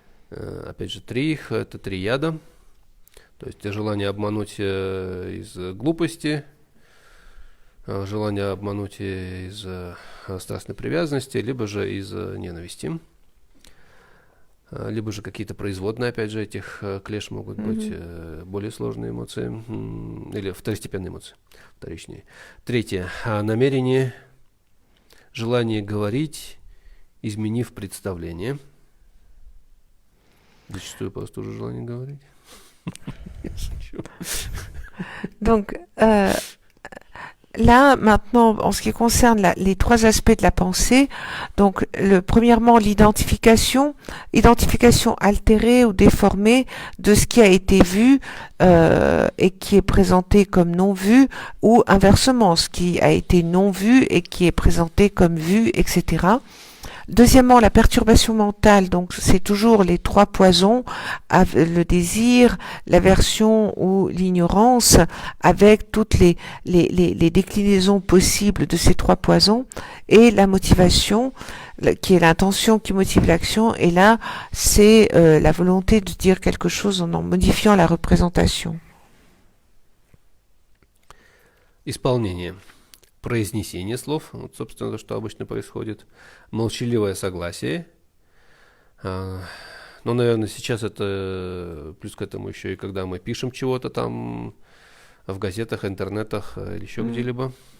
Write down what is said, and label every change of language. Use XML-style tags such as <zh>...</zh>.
<ru>Опять же, 3 их, это 3 яда, то есть желание обмануть из глупости, желание обмануть из страстной привязанности, либо же из ненависти, либо же какие-то производные, опять же, этих клеш могут быть более сложные эмоции, или второстепенные эмоции, вторичные. Третье, намерение, желание говорить изменив представление. Зачастую просто тоже желание говорить.</ru> <fr>Donc, là, maintenant, en ce qui concerne les trois aspects de la pensée, donc, premièrement, l'identification altérée ou déformée de ce qui a été vu et qui est présenté comme non vu, ou inversement, ce qui a été non vu et qui est présenté comme vu, etc. Deuxièmement, la perturbation mentale, donc c'est toujours les trois poisons, le désir, l'aversion ou l'ignorance, avec toutes les déclinaisons possibles de ces trois poisons, et la motivation, qui est l'intention qui motive l'action, et là, c'est la volonté de dire quelque chose en modifiant la représentation.</fr> <ru>Исполнение. Произнесение слов, вот, собственно, то, что обычно происходит, молчаливое согласие. Но, наверное, сейчас это плюс к этому еще и когда мы пишем чего-то там в газетах, интернетах или еще где-либо.</ru>